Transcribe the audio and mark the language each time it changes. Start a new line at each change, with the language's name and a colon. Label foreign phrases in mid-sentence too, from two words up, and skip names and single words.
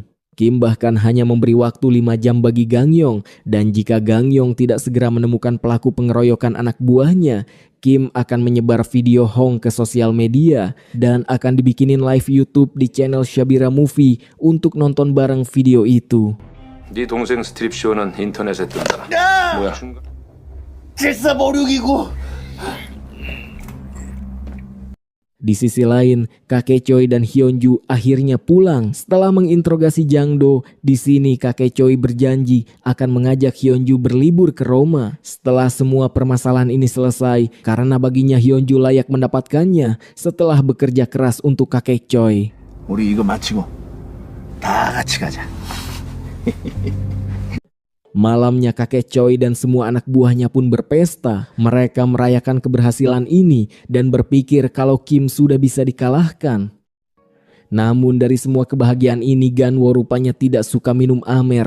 Indonesian: Kim bahkan hanya memberi waktu 5 jam bagi Gangyong, dan jika Gangyong tidak segera menemukan pelaku pengeroyokan anak buahnya, Kim akan menyebar video Hong ke sosial media dan akan dibikinin live YouTube di channel Shabira Movie untuk nonton bareng video itu.
Korean: 네 동생 스트립 쇼는 인터넷에 뜬다. 뭐야?
Indonesian: Di sisi lain, kakek Choi dan Hyunju akhirnya pulang setelah menginterogasi Jang Do. Di sini kakek Choi berjanji akan mengajak Hyunju berlibur ke Roma setelah semua permasalahan ini selesai, karena baginya Hyunju layak mendapatkannya setelah bekerja keras untuk kakek Choi.
Korean: 우리 이거 마치고 다 같이 가자.
Indonesian: Malamnya kakek Choi dan semua anak buahnya pun berpesta. Mereka merayakan keberhasilan ini dan berpikir kalau Kim sudah bisa dikalahkan. Namun dari semua kebahagiaan ini, Ganwo rupanya tidak suka minum amer.